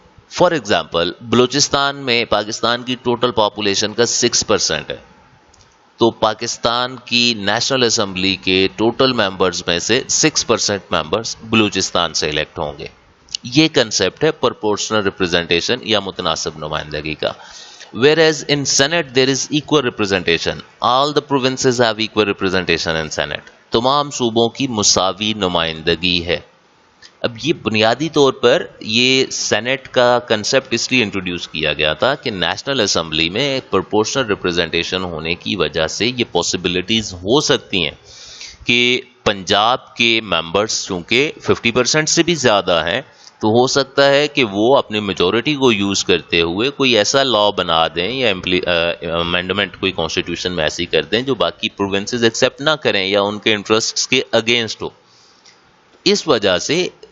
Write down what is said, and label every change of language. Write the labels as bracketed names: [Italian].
[Urdu] For example, Balochistan میں پاکستان کی total population کا 6% ہے, تو پاکستان کی نیشنل اسمبلی کے ٹوٹل ممبرز میں سے 6% ممبرز بلوچستان سے الیکٹ ہوں گے. یہ کنسپٹ ہے پرپورشنل ریپرزنٹیشن یا متناسب نمائندگی کا. [English] Whereas in Senate there is equal representation. All the provinces have equal representation in Senate. [Urdu] تمام صوبوں کی مساوی نمائندگی ہے. اب یہ بنیادی طور پر یہ سینٹ کا کنسپٹ اس لیے انٹروڈیوس کیا گیا تھا کہ نیشنل اسمبلی میں ایک پرپورشنل ریپرزنٹیشن ہونے کی وجہ سے یہ پاسبلٹیز ہو سکتی ہیں کہ پنجاب کے ممبرس چونکہ 50% سے بھی زیادہ ہیں, تو ہو سکتا ہے کہ وہ اپنی میجورٹی کو یوز کرتے ہوئے کوئی ایسا لا بنا دیں یا امینڈمنٹ کوئی کانسٹیٹیوشن میں ایسی کر دیں جو باقی پروونسز ایکسیپٹ نہ کریں یا ان کے انٹرسٹس کے اگینسٹ ہو. اس وجہ سے